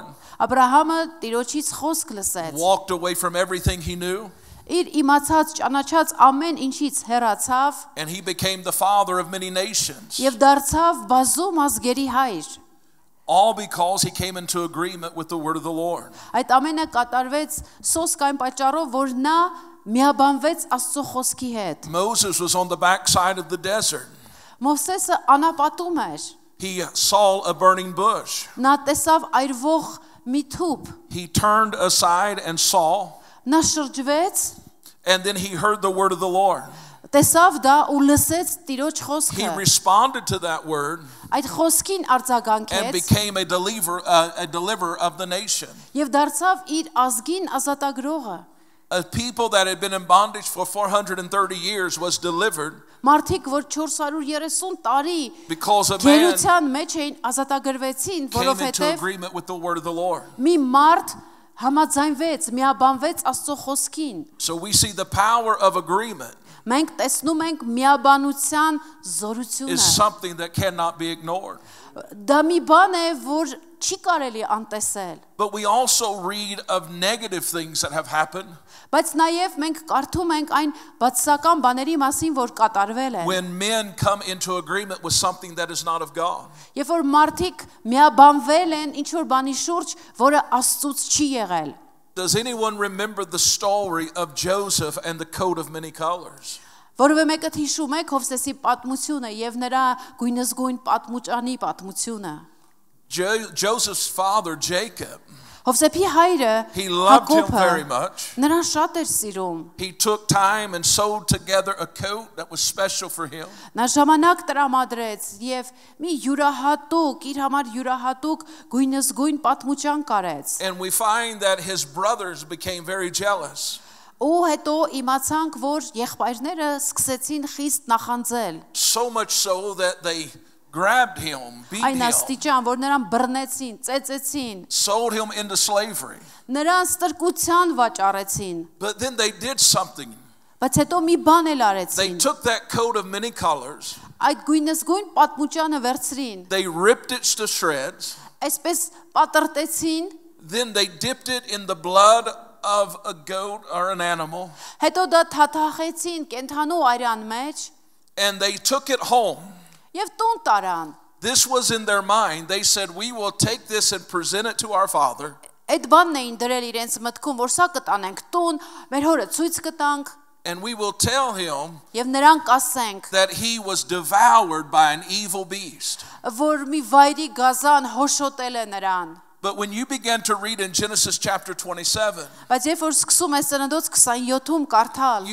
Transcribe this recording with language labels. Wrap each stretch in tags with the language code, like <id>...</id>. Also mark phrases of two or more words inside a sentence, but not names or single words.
<hy>Աբրահամը Տիրոջից խոսք լսեց։</hy> <en>walked away from everything he knew,</en> <hy>Իր իմացած, ճանաչած ամեն ինչից հեռացավ</hy> <en>and he became the father of many nations.</en> <hy>եւ դարձավ բազում ազգերի հայր։</hy> <en>All because he came into agreement with the word of the Lord.</en> <hy>Այդ ամենը կատարվեց սոսկ այն պատճառով, որ նա միաբանվեց Աստծո խոսքի հետ։</hy> <en>Moses was on the backside of the desert.</en> <hy>Մովսեսը անապատում էր։</hy> <en>He saw a burning bush.</en> <hy>Նա տեսավ այրվող մի թուփ։</hy> <en>He turned aside and saw,</en> <hy>Նա շրջվեց,</hy> <en>and then he heard the word of the Lord.</en> <hy>տեսավ դա ու լսեց Տիրոջ</hy> <en>He</en> <hy>խոսքը։</hy> <en>responded to that word</en> <hy>Այդ խոսքին</hy> <en>and</en> <hy>արձագանքեց</hy> <en>became a deliverer of the nation.</en> <hy>եւ դարձավ իր ազգին ազատագրողը։</hy> <en>A people that had been in bondage for 430 years was delivered</en> <hy>Մարդիկ, որ 430 տարի</hy> <en>because a man</en> <hy>գերության մեջ էին ազատագրվեցին,</hy> <en>came into</en> <hy>որովհետև</hy> <en>agreement with the word of the Lord.</en> <hy>մի մարդ համաձայնվեց, միաբանվեց Աստծո խոսքին։</hy> <en>So we see the power of agreement</en> <hy>Մենք տեսնում ենք միաբանության</hy> <en>is</en> <hy>զորությունը։</hy> <en>something that cannot be ignored.</en> <hy>Դա մի բան է, որ չի կարելի անտեսել։</hy> <en>But we also read of negative things that have happened</en> <hy>Բայց նաև մենք կարդում ենք այն բացասական բաների մասին, որ կատարվել են։</hy> <en>when men come into agreement with something that is not of God.</en> <hy>Երբ որ մարդիկ միաբանվել են ինչ որ բանի շուրջ, որը Աստծուց չի եղել։</hy> <en>Does anyone remember the story of Joseph and the coat of many colors?</en> <hy>Որովհետև մեկը հիշում եք Հովսեսի պատմությունը եւ նրա գույնզգույն պատմուճանի պատմությունը։</hy> <en>Joseph's father, Jacob,</en> <hy>Հովսեփի հայրը</hy> <en>he loved him</en> <hy>Հակոբը</hy> <en>very much.</en> <hy>նրան շատ էր սիրում։</hy> <en>He took time and sewed together a coat that was special for him.</en> <hy>Նա ժամանակ տրամադրեց եւ մի յուրահատուկ, իր համար յուրահատուկ գույնզգույն պատմուճան կարեց։</hy> <en>And we find that his brothers became very jealous.</en> <hy>Ու հետո իմացանք, որ եղբայրները սկսեցին խիստ նախանձել։</hy> <en>So much so that they grabbed him, beat</en> <hy>Այն</hy> <en>him,</en> <hy>աստիճան, որ նրան բռնեցին, ծեծեցին,</hy> <en>sold him into slavery.</en> <hy>նրան ստրկության վաճառեցին։</hy> <en>But then they did something.</en> <hy>Բայց հետո մի բան էլ</hy> <en>They</en> <hy>արեցին։</hy> <en>took that coat of many colors,</en> <hy>Այդ գույնզգույն պատմուճանը վերցրին,</hy> <en>they ripped it to shreds,</en> <hy>այսպես պատրտեցին,</hy> <en>then they dipped it in the blood of a goat or an animal,</en> <hy>հետո դա թաթախեցին կենթանու արյան մեջ</hy> <en>and they took it home.</en> <hy>եւ տուն տարան։</hy> <en>This was in their mind. They said, we will take this and present it to our father.</en> <hy>Այդ բանն էին դրել իրենց մտքում, որ սա կտանենք տուն, մեր հորը ցույց կտանք</hy> <en>And we will tell him</en> <hy>եւ նրան կասենք,</hy> <en>that he was devoured by an evil beast.</en> <hy>որ մի վայրի գազան հոշոտել է նրան։</hy> <en>But when you begin to read in Genesis chapter 27,</en> <hy>Բայց երբ որ սկսում ես Ծննդոց 27-ում կարդալ,</hy>